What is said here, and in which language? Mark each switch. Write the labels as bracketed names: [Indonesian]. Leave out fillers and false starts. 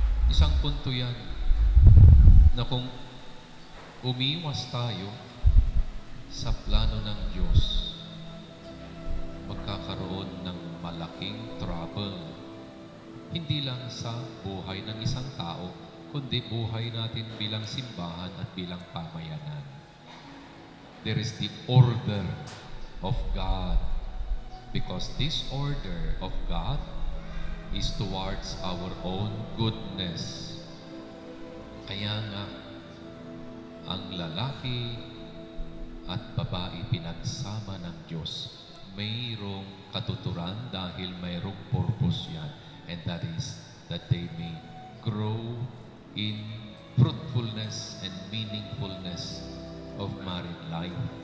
[Filipino] Isang punto yan na kung umiwas tayo sa plano ng Diyos, magkakaroon ng malaking trouble. Hindi lang sa buhay ng isang tao, kundi buhay natin bilang simbahan at bilang pamayanan. [English] There is the order of God, because this order of God is towards our own goodness. [Filipino] Kaya nga, ang lalaki at babae pinagsama ng Diyos. Mayroong katuturan dahil mayroong purpose yan. [English] And that is that they may grow in fruitfulness and meaningfulness of married life.